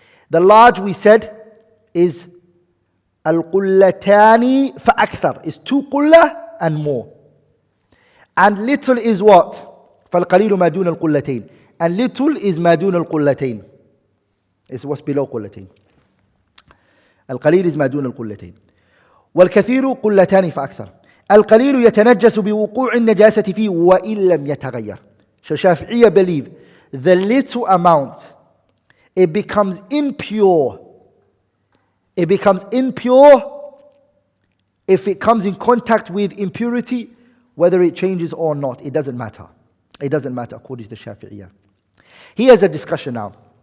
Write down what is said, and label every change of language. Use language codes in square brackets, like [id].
[en] The large, we said, is al-qullatani fa-akthar. Is 2 qullah and more. And little is what? [ar] فَالْقَلِيلُ مَا دُونَ الْقُلَّتَيْنِ. [en] And little is [ar] مَا دُونَ الْقُلَّتَيْنِ. [en] It's what's below قلتين. [ar] القليل is ما دون القلتين. والكثير قلتان فأكثر. القليل يتنجس بوقوع النجاسة فيه وإن لم يتغير. [en] So Shafi'iyya believe the little amount, it becomes impure. It becomes impure if it comes in contact with impurity, whether it changes or not. It doesn't matter. It doesn't matter according to the Shafi'iyya. Here's a discussion now.